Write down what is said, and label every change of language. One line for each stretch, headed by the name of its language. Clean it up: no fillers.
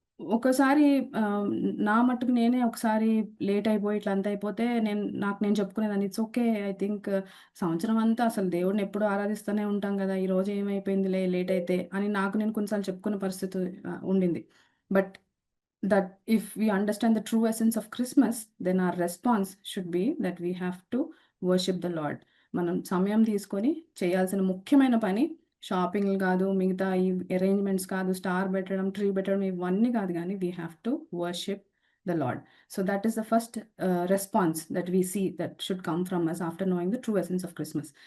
Telugu: ఒక్కోసారి నా మట్టుకు నేనే ఒకసారి లేట్ అయిపోయి ఇట్లా అంతా అయిపోతే నాకు నేను చెప్పుకునేదాన్ని
English: It's okay. I think
Telugu: సంవత్సరం అంతా అసలు దేవుడిని ఎప్పుడూ ఆరాధిస్తూనే ఉంటాం గదా! ఈరోజు ఏమైపోయిందిలే లేట్ అయితే అని నాకు నేను కొన్నిసార్లు చెప్పుకునే పరిస్థితి ఉండింది.
English: But that if we understand the true essence of Christmas, then our response should be that we have to worship the Lord.
Telugu: మనం సమయం తీసుకొని చేయాల్సిన ముఖ్యమైన పని షాపింగ్‌లు కాదు, మిగతా ఈ అరేంజ్‌మెంట్స్ కాదు, స్టార్ పెట్టడం, ట్రీ పెట్టడం ఇవన్నీ కాదు గానీ
English: we have to worship the Lord. So that is the first response that we see that should come from us after knowing the true essence of Christmas.